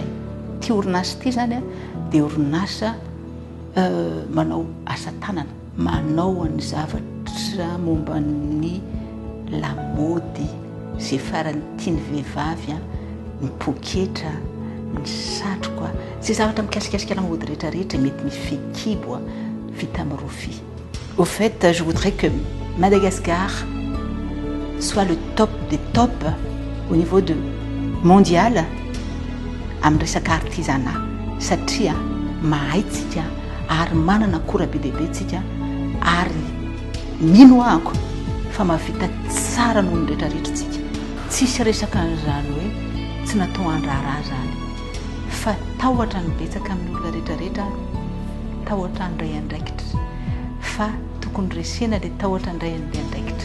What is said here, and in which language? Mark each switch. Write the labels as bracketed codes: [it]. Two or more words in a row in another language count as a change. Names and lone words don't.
[mg] Ty orinasa ty zany dia orinasa manao asa tanana, manao ny zavatra momba ny lamody zay farany tiany vehivavy, ny poketra, ny satroka, zay zavatra mikasikasika lamody rehetrarehetra mety misy fekibo vita amin'ny rofia. [fr] Au fait, je voudrais que Madagascar soit le top des tops au niveau de mondial [mg] amin'ny resaka artisanat satria mahay tsika ary manana akora be dia be tsika ary mino ahako fa mahavita tsara noho ny rehetrarehetra tsika. Tsisy resaka an'izany hoe tsy natao handraharaha zany fa tahotra ny betsaka amin'ny olona rehetrarehetra, tahotra ny ray andraikitra fa tokony resena dia tahotra ny ray andraikitra